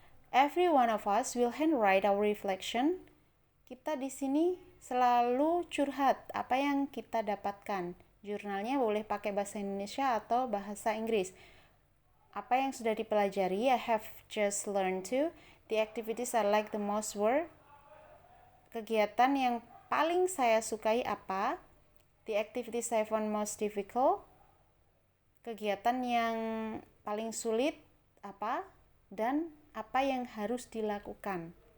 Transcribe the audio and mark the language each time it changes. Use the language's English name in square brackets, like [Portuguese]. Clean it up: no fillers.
[English] Every one of us will handwrite our reflection. [Indonesian] Kita di sini selalu curhat apa yang kita dapatkan. Jurnalnya boleh pakai bahasa Indonesia atau bahasa Inggris. Apa yang sudah dipelajari, [English] I have just learned to. The activities I like the most were. [Indonesian] Kegiatan yang paling saya sukai apa? [English] The activities I found most difficult. [Indonesian] Kegiatan yang paling sulit apa? Dan apa yang harus dilakukan.